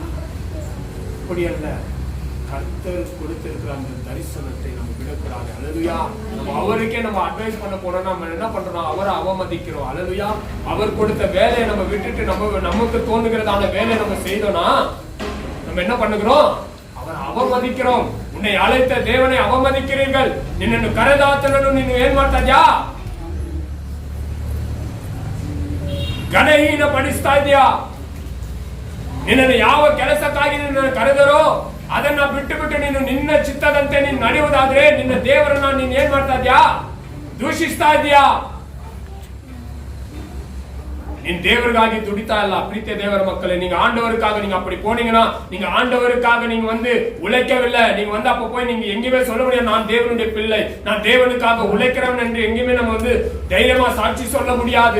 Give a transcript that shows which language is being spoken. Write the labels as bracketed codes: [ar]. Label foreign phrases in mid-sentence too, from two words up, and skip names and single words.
[ta] அப்படி அல்ல, கர்த்தர் கொடுத்திருக்கிற அந்த தரிசனத்தை நம்ம விடக்கூடாது. அல்லேலூயா. நம்ம அவருக்கே நம்ம அட்வைஸ் பண்ண போனா நம்ம என்ன பண்றோம், அவரை அவமதிக்கிறோம். அல்லேலூயா. அவர் கொடுத்த வேலையை நம்ம விட்டுட்டு நமக்கு தோணுகிறதான வேலையை நம்ம செய்தோம்னா நம்ம என்ன பண்ணுகிறோம், அவரை அவமதிக்கிறோம். உன்னை அழைத்த தேவனை ಅವಮதிக்கிறீர்கள், [kn] ನಿನ್ನನ್ನು ಕರೆದಾತನನ್ನು ನೀನು ಏನ್ ಮಾಡ್ತಾ ಇದ್ಯಾ, ಘನಹೀನ ಪಡಿಸ್ತಾ ಇದ್ಯಾ. ನಿನ್ನನ್ನು ಯಾವ ಕೆಲಸಕ್ಕಾಗಿ ನಿನ್ನನ್ನು ಕರೆದರೋ ಅದನ್ನ ಬಿಟ್ಟು ನೀನು ನಿನ್ನ ಚಿತ್ತದಂತೆ ನೀನು ನಡೆಯುವುದಾದ್ರೆ ನಿನ್ನ ದೇವರನ್ನ ನೀನು ಏನ್ ಮಾಡ್ತಾ ಇದ್ಯಾ, ದೂಷಿಸ್ತಾ ಇದ್ಯಾ. [ta] நீங்க தேவருக்காக துடித்தா இல்ல. ಪ್ರೀತಿಯ தேவர மக்களே, நீங்க ஆண்டவருக்காக நீங்க அப்படி போனீங்கன்னா, நீங்க ஆண்டவருக்காக நீங்க வந்து உழைக்கவில்லை. நீங்க வந்து அப்ப போய் நீங்க எங்கேயுமே சொல்ல முடியாது நான் தேவனுடைய பிள்ளை, நான் தேவனுக்காக உழைக்கிறவன் என்று எங்கேயுமே நம்ம வந்து தைரியமா சாட்சி சொல்ல முடியாது.